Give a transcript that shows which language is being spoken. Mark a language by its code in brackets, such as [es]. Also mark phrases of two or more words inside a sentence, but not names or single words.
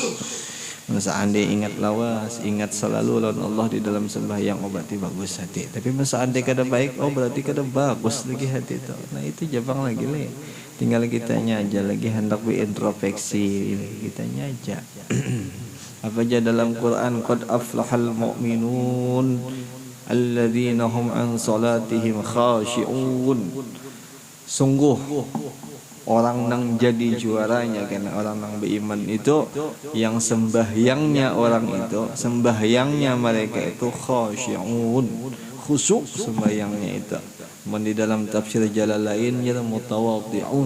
[bjn] Seandainya ingat lawas, ingat selalu lawan Allah di dalam sembahyang, oh berarti bagus hati. Tapi seandainya kada baik, oh berarti kada bagus lagi hati itu. Nah itu jabang lagi le. Tinggal kitanya aja lagi hendak berintrospeksi, kitanya aja. Apa aja dalam Quran [ar] قد أفلح المؤمنون الذين هم عن صلاتهم خاشعون. [bjn] Sungguh orang nang jadi juaranya karena orang nang beriman itu yang sembahyangnya orang itu sembahyangnya mereka itu khasyi'un, khusyuk sembahyangnya itu. Di dalam tafsir Jalalain ya mutawadhi'un.